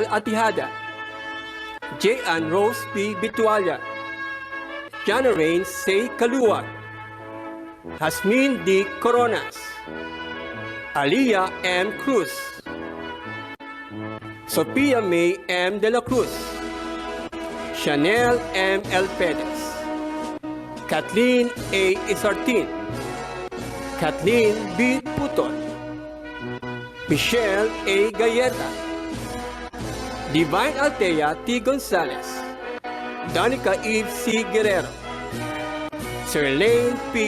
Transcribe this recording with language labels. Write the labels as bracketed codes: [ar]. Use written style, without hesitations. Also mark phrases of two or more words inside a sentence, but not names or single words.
[tl] Atihada, J. Ann Rose P. Bitualia, Jana Rain C. Kaluwag, Hasmin D. Coronas, Aliyah M. Cruz, Sophia May M. De La Cruz, Chanel M. L. Perez, Kathleen A. Isartin, Kathleen B. Putol, Michelle A. Galleta, Divine Altea T. Gonzalez, Danica Eve C. Guerrero, Sirlane P.